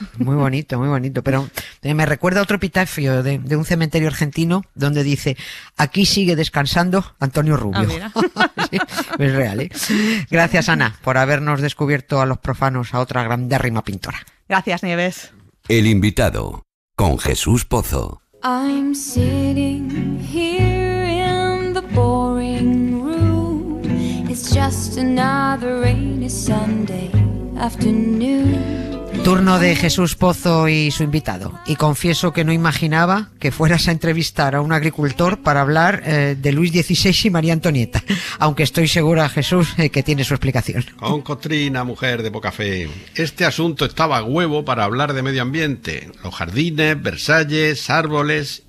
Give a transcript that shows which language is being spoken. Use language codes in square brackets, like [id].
[es] Muy bonito, pero me recuerda a otro epitafio de un cementerio argentino donde dice: aquí sigue descansando Antonio Rubio. Mira. Sí, es real, ¿eh? Gracias, Ana, por habernos descubierto a los profanos a otra grandérrima pintora. Gracias, Nieves. El invitado, con Jesús Pozo. [en] I'm sitting here in the boring room. It's just another rainy Sunday afternoon. [es] Turno de Jesús Pozo y su invitado. Y confieso que no imaginaba que fueras a entrevistar a un agricultor para hablar de Luis XVI y María Antonieta. Aunque estoy segura, Jesús, que tiene su explicación. Con Costrina, mujer de poca fe. Este asunto estaba a huevo para hablar de medio ambiente. Los jardines, Versalles, árboles.